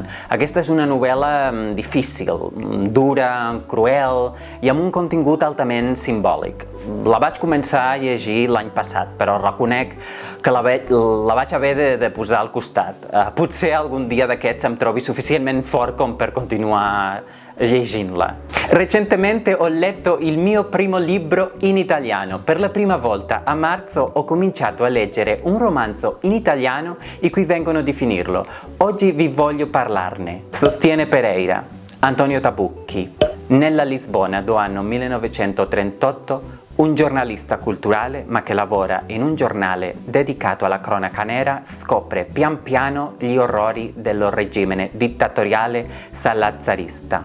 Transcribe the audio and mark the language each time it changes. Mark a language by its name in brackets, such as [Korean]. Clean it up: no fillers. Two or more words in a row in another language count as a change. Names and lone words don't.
[Catalan] Aquesta és una novel·la difícil, dura, cruel i amb un contingut altament simbòlic. La vaig començar a llegir l'any passat, però reconec que la vaig haver de posar al costat. Potser algun dia d'aquests em trobi suficientment fort com per continuar leggindola. [Italian] Recentemente ho letto il mio primo libro in italiano. Per la prima volta a marzo ho cominciato a leggere un romanzo in italiano i cui vengono a definirlo. Oggi vi voglio parlarne. Sostiene Pereira, Antonio Tabucchi. Nella Lisbona do anno 1938 un giornalista culturale, ma che lavora in un giornale dedicato alla cronaca nera, scopre pian piano gli orrori del regime dittatoriale salazarista.